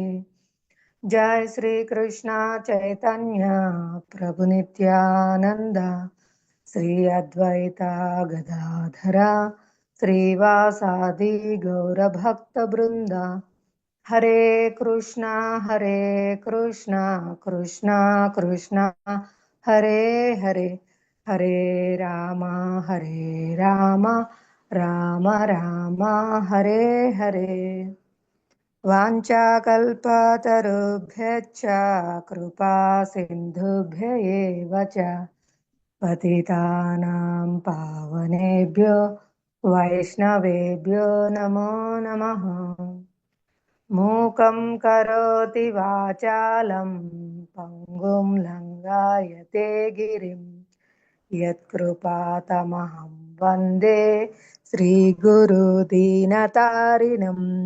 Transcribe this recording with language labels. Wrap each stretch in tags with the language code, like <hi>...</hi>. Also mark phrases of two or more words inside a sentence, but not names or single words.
<sa>జయ శ్రీ కృష్ణ చైతన్య ప్రభు నిత్యానంద శ్రీ అద్వైత గదాధర శ్రీవాసాది గౌరభక్త బృంద. హరే కృష్ణ కృష్ణ కృష్ణ హరే హరే హరే రామ రామ రామ హరే హరే. వాంఛాకల్పతరుభ్యశ్చ కృపా సింధుభ్య ఏవ చ పతితానాం పావనేభ్యో వైష్ణవేభ్యో నమో నమః. మూకం కరోతి వాచాలం పంగుం లంఘాయతే గిరిం యత్కృపాతమహం వందే శ్రీగురు దీనతారిణం.</sa>